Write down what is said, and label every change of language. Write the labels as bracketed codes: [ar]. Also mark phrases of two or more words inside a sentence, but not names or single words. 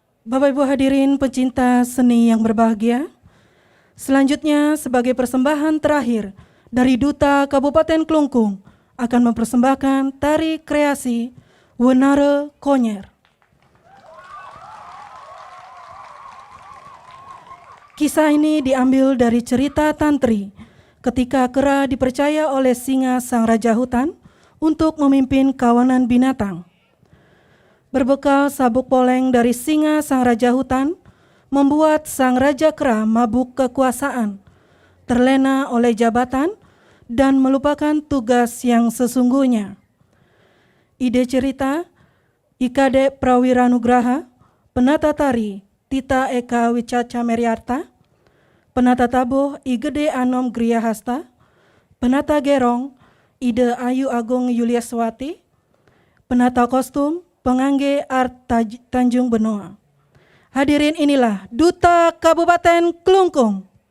[id] Bapak Ibu hadirin pencinta seni yang berbahagia, selanjutnya sebagai persembahan terakhir dari Duta Kabupaten Klungkung akan mempersembahkan tari kreasi Wenare Konyer. Kisah ini diambil dari cerita Tantri ketika kera dipercaya oleh singa sang raja hutan untuk memimpin kawanan binatang. Berbekal sabuk poleng dari singa sang raja hutan, membuat sang raja kera mabuk kekuasaan, terlena oleh jabatan, dan melupakan tugas yang sesungguhnya. Ide cerita, Ikade Prawiranugraha, penata tari, Tita Eka Wicaca Meriarta, penata tabuh, Igede Anom Griyahasta, penata gerong, Ide Ayu Agung Yuliaswati, penata kostum, Pengangge Art Tanjung Benoa. Hadirin, inilah Duta Kabupaten Klungkung.